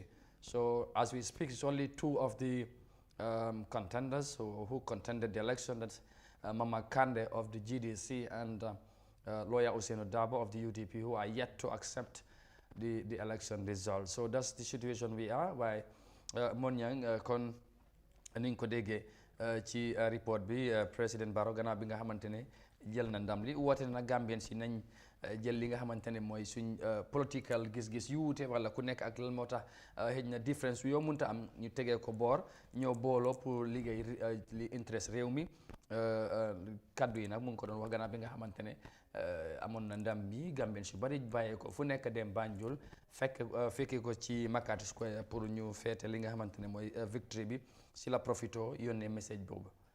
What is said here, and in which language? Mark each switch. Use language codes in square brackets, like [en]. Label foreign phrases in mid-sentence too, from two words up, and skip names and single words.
[en] So as we speak, it's only 2 of the contenders who contended the election. That's Mama Kandeh of the GDC and lawyer Ousainou Darboe of the UDP, who are yet to accept the election results. So that's the situation we are. [wo] Why Monyang kon niñ ko déggee ci report bi président Barrow gannaaw bi nga xamante ne jël na ndam li woote na Gambien si nañ jël li nga xamante ne mooy suñ political gis-gis yu wuute wala ku nekk ak lan moo tax xëj na différence yoo mënta am ñu tegee ko boor ñoo booloo pour liggéey li interest réew mi kaddu yi nag mu ngi ko doon wax gannaaw bi nga xamante ne amoon na ndam bi Gambien si bari bàyyee ko fu nekk dem Banjul fekkee ko ci Makati Square pour ñu feete li nga xamante ne mooy victory bi si la profito yónnee message boobu.